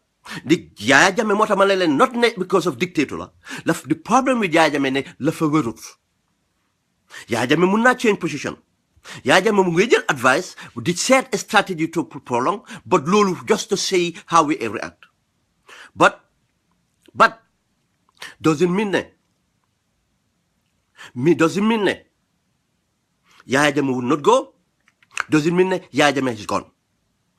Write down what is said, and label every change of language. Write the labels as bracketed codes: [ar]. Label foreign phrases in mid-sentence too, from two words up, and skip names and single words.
[wo] The Yaya Jammeh moo tax ma ne leen [en] not because of dictator [wo] la. [en] The problem with [wo] Yaya Jammeh ne la fa wérut. Yaya Jammeh mun naa [en] change position. Yaya Jammeh [wo] mu ngi jël [en] advice, did set a strategy to prolong, but loolu just to see how we react. But doesn't mean [wo] ne [en] Yaya Jammeh will not go, doesn't mean ne Yaya Jammeh is gone.